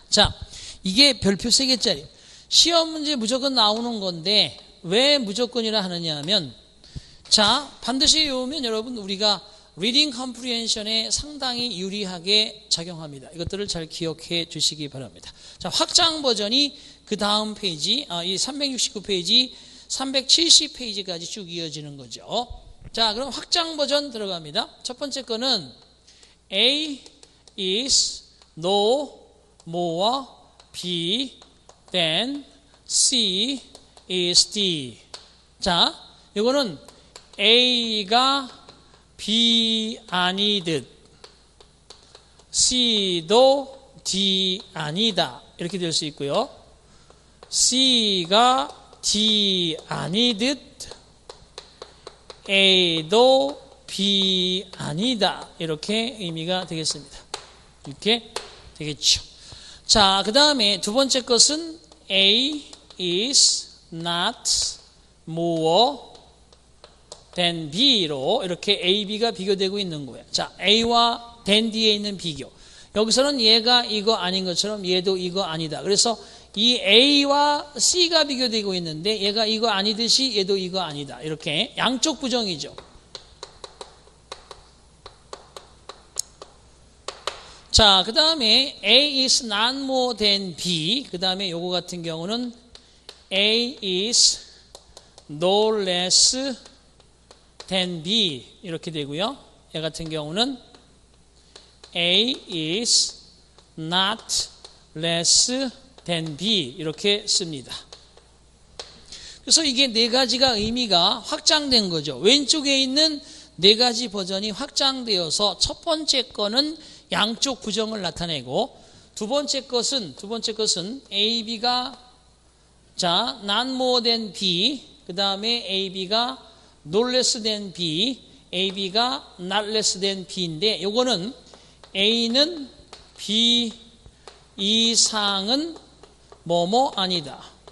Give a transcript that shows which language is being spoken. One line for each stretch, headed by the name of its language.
Korean: 자, 이게 별표 3개짜리 시험 문제 무조건 나오는 건데 왜 무조건이라 하느냐 하면 자, 반드시 외우면 여러분 우리가 리딩 컴프리hension에 상당히 유리하게 작용합니다. 이것들을 잘 기억해 주시기 바랍니다. 자, 확장 버전이 그 다음 페이지, 이 369페이지, 370페이지까지 쭉 이어지는 거죠. 자, 그럼 확장 버전 들어갑니다.
English: 첫 번째 거는 A is no more B than C is D.
Korean: 자, 이거는 A가 B 아니듯 C도 D 아니다 이렇게 될 수 있고요. C가 D 아니듯 A도 B 아니다 이렇게 의미가 되겠습니다. 이렇게 되겠죠. 자, 그 다음에 두 번째 것은
English: A is not more than B
Korean: 로 이렇게 A, B가 비교되고 있는 거예요. 자, A와 than D에 있는 비교. 여기서는 얘가 이거 아닌 것처럼 얘도 이거 아니다. 그래서 이 A와 C가 비교되고 있는데 얘가 이거 아니듯이 얘도 이거 아니다. 이렇게 양쪽 부정이죠. 자, 그 다음에
English: A is not more than B.
Korean: 그 다음에 요거 같은 경우는
English: A is no less than B
Korean: 이렇게 되고요. 얘 같은 경우는
English: A is not less than B
Korean: 이렇게 씁니다. 그래서 이게 네 가지가 의미가 확장된 거죠. 왼쪽에 있는 네 가지 버전이 확장되어서 첫 번째 거는 양쪽 부정을 나타내고 두 번째 것은 A, B가 자,
English: not more than B
Korean: 그 다음에 A, B가
English: no less than B,
Korean: A, B가
English: not less than B
Korean: 인데 요거는 A는 B 이상은 뭐뭐 아니다.